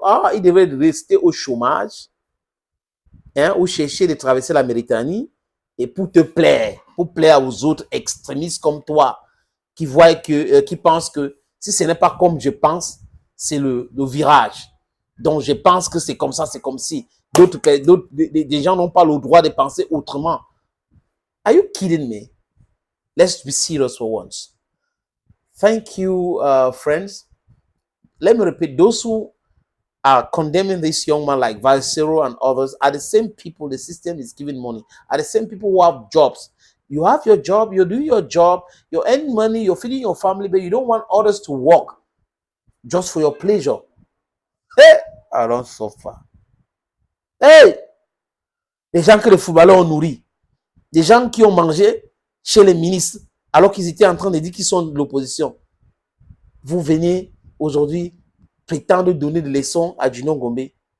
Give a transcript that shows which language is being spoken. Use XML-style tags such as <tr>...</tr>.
<fr>Ah, il devait rester au chômage, hein, ou chercher de traverser la Méditerranée et pour te plaire, pour plaire aux autres extrémistes comme toi, qui voient qui pensent que si ce n'est pas comme je pense, c'est le virage. Donc, je pense que c'est comme ça, c'est comme si des gens n'ont pas le droit de penser autrement.</fr> <en>Are you kidding me? Let's be serious for once. Thank you, friends. Let me repeat, those who are condemning this young man like Valsero and others are the same people the system is giving money, are the same people who have jobs. You have your job, you're doing your job, you're earning money, you're feeding your family, but you don't want others to work just for your pleasure. Hey, I don't suffer.</en> <fr>Hey, les gens que les footballeurs ont nourris, des gens qui ont mangé chez les ministres alors qu'ils étaient en train de dire qu'ils sont de l'opposition. Vous venez aujourd'hui prétendre donner des leçons à Junon Gombe.</fr>